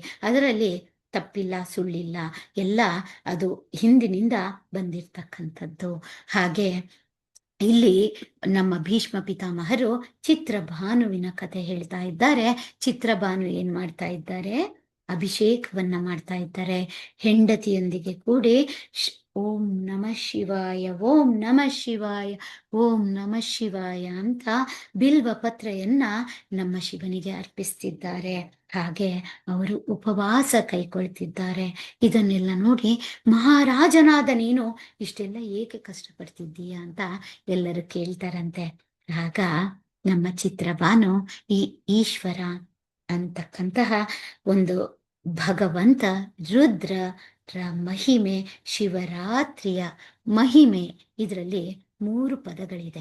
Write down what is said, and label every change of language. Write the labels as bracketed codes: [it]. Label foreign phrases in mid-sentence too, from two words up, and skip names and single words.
[kn] ಅದರಲ್ಲಿ ತಪ್ಪಿಲ್ಲ, ಸುಳ್ಳಿಲ್ಲ, ಎಲ್ಲ ಅದು ಹಿಂದಿನಿಂದ ಬಂದಿರ್ತಕ್ಕಂಥದ್ದು. ಹಾಗೆ ಇಲ್ಲಿ ನಮ್ಮ ಭೀಷ್ಮ ಪಿತಾಮಹರು ಚಿತ್ರಭಾನುವಿನ ಕಥೆ ಹೇಳ್ತಾ ಇದ್ದಾರೆ. ಚಿತ್ರಭಾನು ಏನ್ ಮಾಡ್ತಾ ಇದ್ದಾರೆ? ಅಭಿಷೇಕವನ್ನ ಮಾಡ್ತಾ ಇದ್ದಾರೆ. ಹೆಂಡತಿಯೊಂದಿಗೆ ಕೂಡಿ [sa] ಓಂ ನಮಃ ಶಿವಾಯ, ಓಂ ನಮಃ ಶಿವಾಯ, ಓಂ ನಮಃ ಶಿವಾಯ [kn] ಅಂತ ಬಿಲ್ವ ಪತ್ರೆಯನ್ನ ನಮ್ಮ ಶಿವನಿಗೆ ಅರ್ಪಿಸ್ತಿದ್ದಾರೆ. ಹಾಗೆ ಅವರು ಉಪವಾಸ ಕೈಕೊಳ್ತಿದ್ದಾರೆ. ಇದನ್ನೆಲ್ಲ ನೋಡಿ ಮಹಾರಾಜನಾದ ನೀನು ಇಷ್ಟೆಲ್ಲ ಏಕೆ ಕಷ್ಟಪಡ್ತಿದ್ದೀಯ ಅಂತ ಎಲ್ಲರೂ ಕೇಳ್ತಾರಂತೆ. ಆಗ ನಮ್ಮ ಚಿತ್ರಭಾನು ಈ ಈಶ್ವರ ಅಂತಕ್ಕಂತಹ ಒಂದು ಭಗವಂತ, ರುದ್ರ ಮಹಿಮೆ, ಶಿವರಾತ್ರಿಯ ಮಹಿಮೆ, ಇದರಲ್ಲಿ 3 ಪದಗಳಿದೆ.